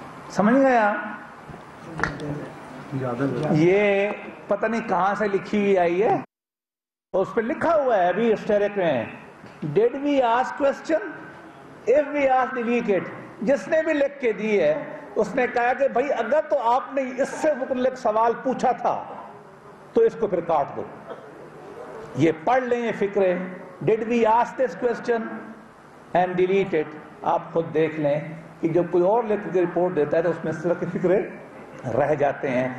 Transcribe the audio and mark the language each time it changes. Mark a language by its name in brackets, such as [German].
[Urdu] سمجھ گیا؟ یہ پتہ نہیں کہاں سے لکھی ہوئی آئی ہے, اس پہ لکھا ہوا ہے ابھی اسٹیرک میں [English] Did we ask question? If we asked, delete it. [Urdu] جس نے بھی لکھ کے دی ہے اس نے کہا کہ بھائی اگر تو آپ نے اس سے متعلق سوال پوچھا تھا تو اس کو پھر کاٹ دو. یہ پڑھ لیں یہ فکرے, [English] Did we ask this question and delete it. [Urdu] آپ خود دیکھ لیں کہ جب کوئی اور لکھ کے رپورٹ دیتا ہے تو اس میں اس طرح کے فکرے رہ جاتے ہیں.